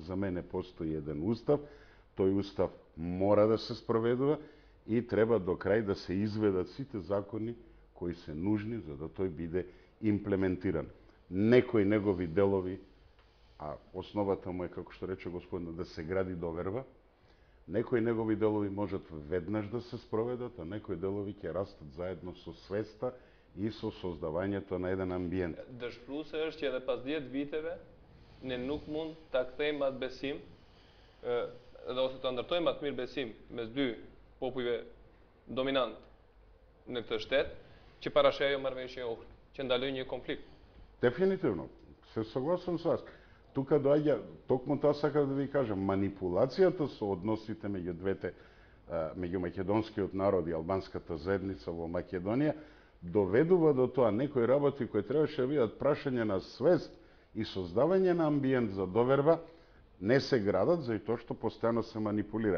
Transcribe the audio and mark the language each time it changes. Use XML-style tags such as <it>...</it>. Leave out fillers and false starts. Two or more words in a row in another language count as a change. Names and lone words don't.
<mk>За мене постои еден устав, тој устав мора да се спроведува и треба до крај да се изведат сите закони кои се нужни за да тој биде имплементиран. Некои негови делови, а основата му е, како што рече господинот, да се гради доверба, некои негови делови можат веднаш да се спроведат, а некои делови ќе растат заедно со свеста и со создавањето на еден амбиент.</mk> <sq>Dëshpruese është që edhe pas 10 viteve ne nuk mund ta kthejmë atë besim, edhe ose ta ndërtojmë atë mirë besim mes dy popujve dominant në këtë shtet, që parash ajo marrëveshje e Ohrit, që ndaloi një konflikt.</sq> <mk>Дефинитивно, се согласувам со вас. Тука доаѓа, токму тоа сакав да ви кажам, манипулацијата со односите меѓу двете, меѓу македонскиот народ и албанската заедница во Македонија, доведува до тоа некои работи кои требаше да бидат прашање на свест и создавање на амбиент за доверба, не се градат заради тоа што постојано се манипулира.</mk>